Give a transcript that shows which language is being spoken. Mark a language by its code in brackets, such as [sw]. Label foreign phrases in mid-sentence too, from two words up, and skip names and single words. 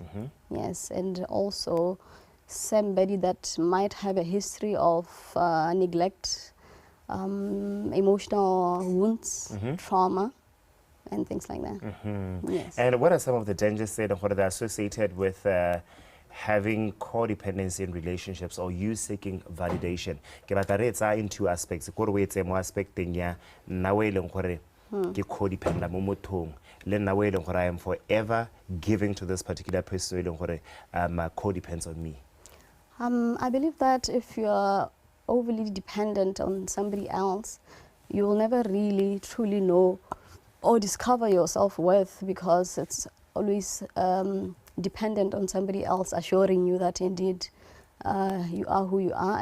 [en] Yes, and also somebody that might have a history of neglect, emotional wounds, trauma, and things like that. Yes. And what are some of the dangers that are associated with having codependency in relationships or you seeking validation? [tn] Ke batla re etsa [en] in two aspects. [tn] Go re we etse mo aspecteng ya nna we leng gore ke codependent mo mothong le nna we leng gore [en] I am forever giving to this particular person [tn] we leng gore [en] codepends on me. I believe that if you are overly dependent on somebody else, you will never really truly know or discover your self-worth because it's always dependent on somebody else assuring you that indeed you are who you are.